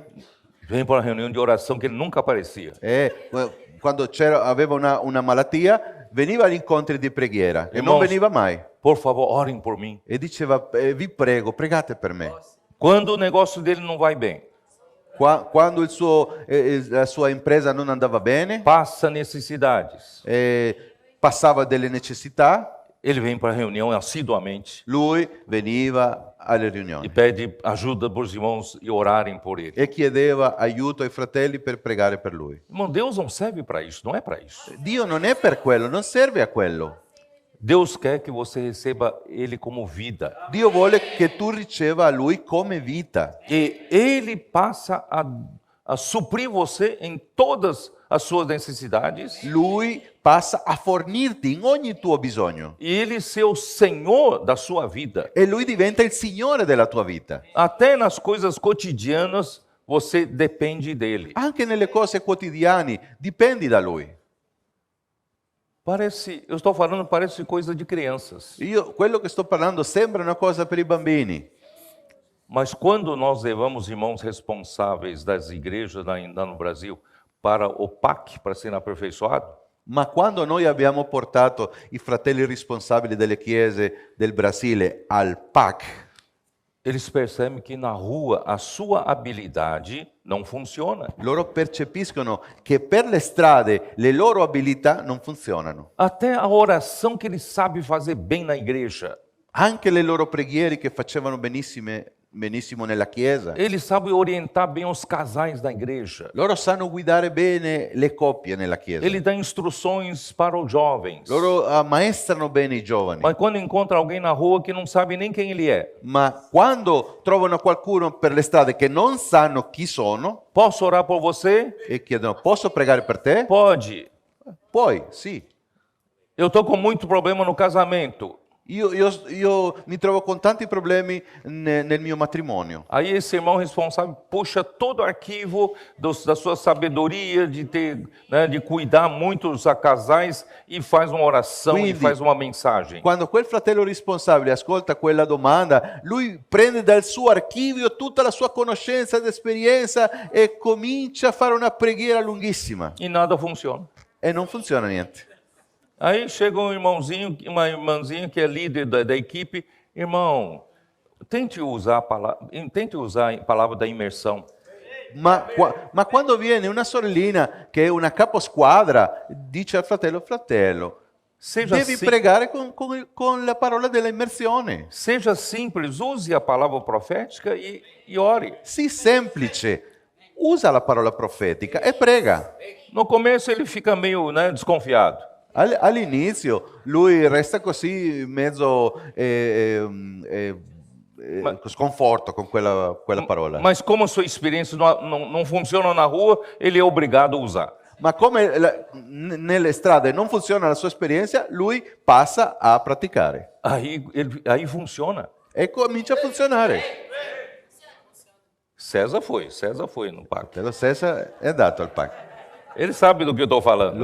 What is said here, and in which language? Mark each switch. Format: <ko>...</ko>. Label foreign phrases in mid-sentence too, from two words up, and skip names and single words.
<pt>vem para a reunião de oração que ele nunca aparecia.</pt> <it>quando aveva una malattia, veniva agli incontri di preghiera e non</it> <pt>Irmãos,</pt> <it>veniva mai.</it> <pt>Por favor, orem por mim.</pt> <it>E diceva, vi prego, pregate per me.</it> <pt>Quando o negócio dele não vai bem,</pt> <it>Quando la sua impresa non andava bene,</it> <pt>passa necessidades,</pt> <it>passava delle necessità,</it> <pt>ele vem para a reunião assiduamente</pt> <it>lui veniva alle</it> <pt>e</pt> <it>riunioni</it> <pt>pede ajuda para os irmãos e orarem por ele.</pt> <it>e chiedeva aiuto ai fratelli per pregare per lui.</it> <pt>Irmão, Deus não serve para isso, não é para isso.</pt> <it>Dio non è per quello, non serve a quello.</it> <pt>Deus quer que você receba ele como vida.</pt> <it>Dio vuole che tu riceva a lui come vita</it> <pt>E ele passa a suprir você em todas as suas necessidades.</pt> <it>lui passa a fornirti in ogni tuo bisogno</it> <pt>E ele ser o Senhor da sua vida.</pt> <it>e lui diventa il Signore della tua vita.</it> <pt>Até nas coisas cotidianas, você depende dele.</pt> <it>Anche nelle cose quotidiane dipendi da lui.</it> <pt>Eu estou falando, parece coisa de crianças.</pt> <it>Quello che sto parlando sembra una cosa per i bambini,</it> <pt>Mas quando nós levamos irmãos responsáveis das igrejas ainda no Brasil para o PAC, para serem aperfeiçoados,</pt> <it>ma quando noi abbiamo portato i fratelli responsabili delle chiese del Brasile al PAC,</it> <pt>eles percebem que na rua a sua habilidade não funciona.</pt> <it>loro percepiscono che per le strade le loro abilità non funzionano.</it> <pt>Até a oração que eles sabem fazer bem na igreja,</pt> <it>Anche le loro preghiere che facevano benissimo nella chiesa,</it> <pt>eles sabem orientar bem os casais da igreja.</pt> <it>loro sanno guidare bene le coppie nella chiesa.</it> <pt>Ele dá instruções para os jovens.</pt> <it>Loro ammaestrano bene i giovani.</it> <pt>Mas quando encontra alguém na rua que não sabe nem quem ele é,</pt> <it>Ma quando trovano qualcuno per le strade che non sanno chi sono</it> <pt>posso orar por você?</pt> <it>e chiedono posso pregare per te?</it> <pt>Pode.</pt> <it>Poi sì.</it> <pt>Eu estou com muito problema no casamento.</pt> <it>Io mi trovo con tanti problemi nel mio matrimonio.</it> <pt>Aí esse irmão responsável puxa todo o arquivo da sua sabedoria de ter, né, de cuidar muito dos casais e faz uma oração e</pt> <it>Quindi,</it> <pt>faz uma mensagem.</pt> <it>Quando quel fratello responsabile ascolta quella domanda, lui prende dal suo archivio tutta la sua conoscenza ed esperienza e comincia a fare una preghiera lunghissima.</it> <pt>E nada funciona.</pt> <it>E non funziona niente.</it> <pt>Aí chega um irmãozinho, uma irmãzinha que é líder da equipe. Irmão, tente usar a palavra da imersão.</pt> <it>Ma quando viene una sorellina che è una caposquadra, dice al fratello,</it> <pt>Seja,</pt> <it>devi pregare con la parola della immersione.</it> <pt>seja simples, use a palavra profética e ore.</pt> <it>Sii semplice, usa la parola profetica e prega.</it> <pt>No começo ele fica meio, né, desconfiado.</pt> <it>All'inizio lui resta così mezzo sconforto con quella parola.</it> <pt>Mas como a sua experiência não funciona na rua, ele é obrigado a usar.</pt> <it>Ma come nelle strade non funziona la sua esperienza, lui passa a praticare.</it> <pt>Aí funciona.</pt> <it>E comincia a funzionare.</it> <pt>César foi no pacto.</pt> <it>Lo stesso è dato al PAC.</it> <pt>Ele sabe do que eu estou falando.</pt>